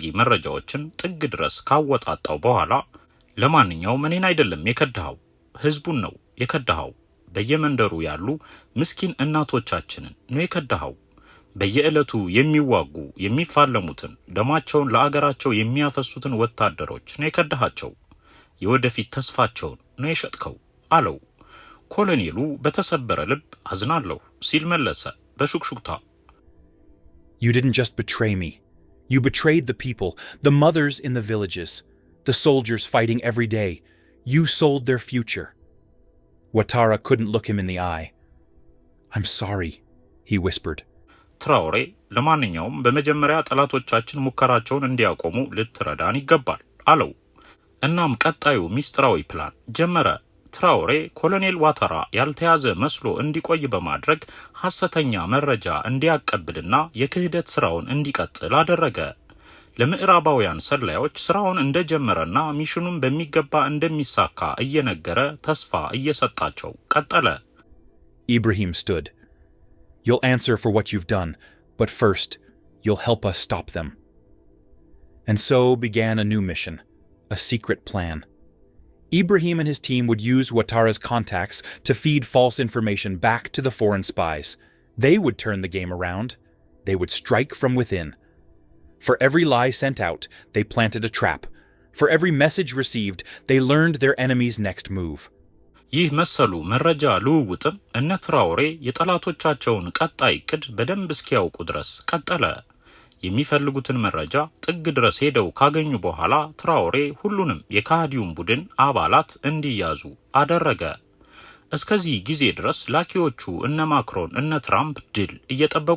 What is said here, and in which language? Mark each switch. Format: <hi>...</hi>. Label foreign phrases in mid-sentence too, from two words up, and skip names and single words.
<am>መረጃዎችን ጥግ ድረስ ካወጣጣው በኋላ ለማንኛውም እኔን አይደለም የከዳኸው፣ ህዝቡን ነው የከዳኸው። በየመንደሩ ያሉ ምስኪን እናቶቻችንን ነው የከዳኸው። በየዕለቱ የሚዋጉ የሚፋለሙትን ደማቸውን ለአገራቸው የሚያፈሱትን ወታደሮች ነው የከዳሃቸው። የወደፊት ተስፋቸውን ነው የሸጥከው አለው። ኮሎኔሉ በተሰበረ ልብ አዝናለሁ ሲል መለሰ በሹክሹክታ።</am> <en>You didn't just betray me. You betrayed the people, the mothers in the villages, the soldiers fighting every day. You sold their future. Ouattara couldn't look him in the eye. I'm sorry, he whispered.</en> <am>ትራውሬ ለማንኛውም በመጀመሪያ ጠላቶቻችን ሙከራቸውን እንዲያቆሙ ልትረዳን ይገባል አለው። እናም ቀጣዩ ሚስጥራዊ ፕላን ጀመረ። ትራውሬ ኮሎኔል ዋተራ ያልተያዘ መስሎ እንዲቆይ በማድረግ ሐሰተኛ መረጃ እንዲያቀብልና የክህደት ስራውን እንዲቀጥል አደረገ። ለምዕራባውያን ሰላዮች ስራውን እንደጀመረና ሚሽኑን በሚገባ እንደሚሳካ እየነገረ ተስፋ እየሰጣቸው ቀጠለ።</am> <en>Ibrahim stood. You'll answer for what you've done, but first, you'll help us stop them. And so began a new mission, a secret plan. Ibrahim and his team would use Ouattara's contacts to feed false information back to the foreign spies. They would turn the game around. They would strike from within. For every lie sent out, they planted a trap. For every message received, they learned their enemy's next move.</en> <am>ይህ መሰሉ መረጃ ልውውጥም እነ ትራውሬ የጠላቶቻቸውን ቀጣይ ዕቅድ በደንብ እስኪያውቁ ድረስ ቀጠለ። የሚፈልጉትን መረጃ ጥግ ድረስ ሄደው ካገኙ በኋላ ትራውሬ ሁሉንም የካህዲውን ቡድን አባላት እንዲያዙ አደረገ። እስከዚህ ጊዜ ድረስ ላኪዎቹ እነ ማክሮን እነ ትራምፕ ድል እየጠበቁ</am>